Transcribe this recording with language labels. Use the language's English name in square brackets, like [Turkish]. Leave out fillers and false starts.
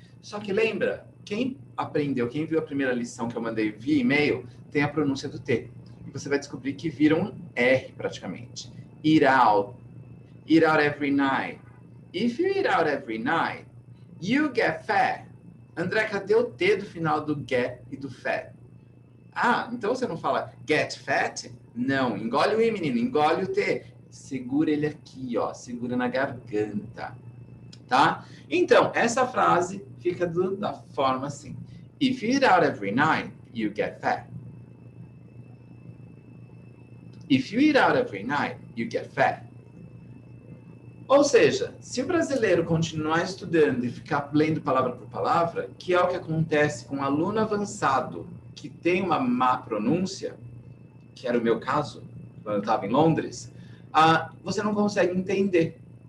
[Portuguese] Só que lembra, quem aprendeu, quem viu a primeira lição que eu mandei via e-mail, tem a pronúncia do T. E você vai descobrir que vira um R praticamente. [English] Eat out. Eat out every night. If you eat out every night, you get fat. [Portuguese] André, cadê o T do final do get e do fat? Então você não fala get fat? Não, engole o I, menino, engole o T. Segura ele aqui, ó, segura na garganta. Tá? Então, essa frase fica da forma assim. [English] If you eat out every night, you get fat. If you eat out every night, you get fat. [Portuguese] Ou seja, se o brasileiro continuar estudando e ficar lendo palavra por palavra, que é o que acontece com um aluno avançado que tem uma má pronúncia, que era o meu caso, quando eu estava em Londres, você não consegue entender.